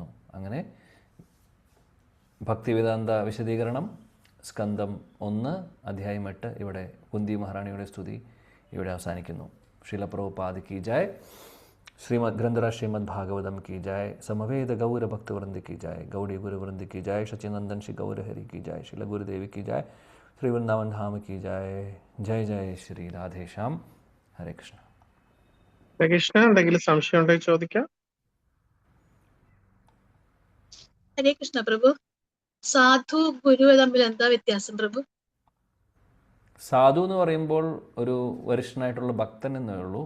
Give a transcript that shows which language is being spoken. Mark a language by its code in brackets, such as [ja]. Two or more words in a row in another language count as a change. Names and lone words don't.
[ml] അങ്ങനെ ഭക്തിവേദാന്ത വിശദീകരണം സ്കന്ധം 1 അധ്യായം 8 ഇവിടെ കുന്തി മഹാറാണിയുടെ സ്തുതി ഇവിടെ അവസാനിക്കുന്നു. [hi] श्रील प्रभुपाद की जय, श्रीमद् ग्रन्थराज श्रीमद् भागवतम् की जय, समवेद गौर भक्तवृन्द की जय, गौड़ीय गुरुवृन्द की जय, सचिनंदन श्री गौरहरि की जय, श्री गुरुदेवी की जय, श्री वृंदावन धाम की जय. जय जय श्री राधेश्याम. [sa] हरे कृष्ण. हरे कृष्ण. [ml] എന്തെങ്കിലും സംശയം ഉണ്ടെങ്കിൽ ചോദിക്കാം. [sa] हरे कृष्ण प्रभु. [ml] സാധു ഗുരു തമ്മിൽ എന്താ വ്യത്യാസം പ്രഭു? സാധു എന്ന് പറയുമ്പോൾ ഒരു വരിഷ്ഠനായിട്ടുള്ള ഭക്തൻ എന്നേ ഉള്ളൂ.